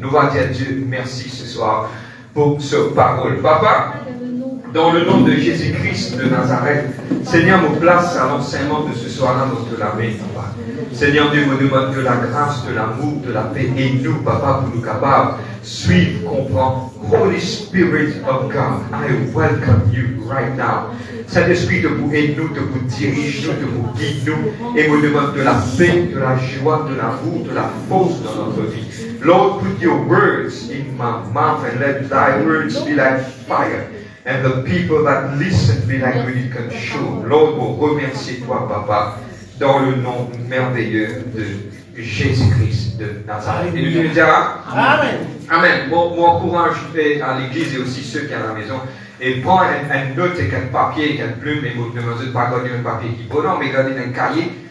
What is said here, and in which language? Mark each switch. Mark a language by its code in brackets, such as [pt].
[fr] Nous allons dire à Dieu merci ce soir pour ce parole. Papa, dans le nom de Jésus-Christ de Nazareth, Seigneur, nous place à l'enseignement de ce soir-là dans la main, Papa. Seigneur Dieu, nous demande de la grâce, de l'amour, de la paix, et nous, Papa, pour nous capables suivre, comprendre. [en] Holy Spirit of God, I welcome you right now. [fr] Saint-Esprit, de vous aider nous, de vous diriger nous, de vous guider nous, et nous demande de la paix, de la joie, de l'amour, de la force dans notre vie. [en] Lord, put your words in my mouth and let thy words be like fire. And the people that listen be like really consumed. [fr] Lord, vous remercie toi, Papa, dans le nom merveilleux de Jésus-Christ de Nazareth. Et nous disons Amen. Amen. Mon encourage à l'église et aussi ceux qui sont à la maison. Et prends une note et un papier et une plume, et vous ne demandez pas garder un papier qui est bon, mais garder un cahier.